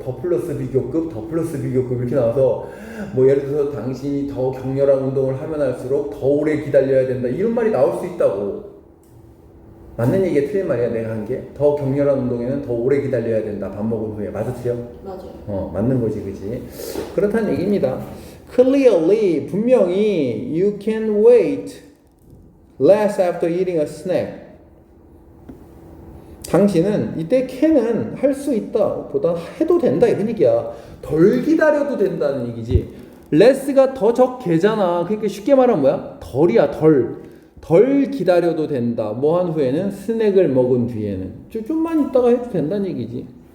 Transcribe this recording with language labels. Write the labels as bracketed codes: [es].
[ko] 더 플러스 비교급, 더 플러스 비교급 이렇게 나와서 뭐 예를 들어서 당신이 더 격렬한 운동을 하면 할수록 더 오래 기다려야 된다 이런 말이 나올 수 있다고. 맞는 얘기가 틀린 말이야 내가 한 게. 더 격렬한 운동에는 더 오래 기다려야 된다 밥 먹은 후에. 맞아 틀려? 맞아요. 맞는 거지 그지? 그렇다는 얘기입니다. [en] Clearly [ko] 분명히 [en] you can wait less after eating a snack. [ko] 당신은 이때 can은 할 수 있다 보다 해도 된다 이런 얘기야. 덜 기다려도 된다는 얘기지. less가 더 적게잖아. 그러니까 쉽게 말하면 뭐야? 덜이야 덜 기다려도 된다. 뭐 한 후에는 스낵을 먹은 뒤에는 좀만 있다가 해도 된다는 얘기지.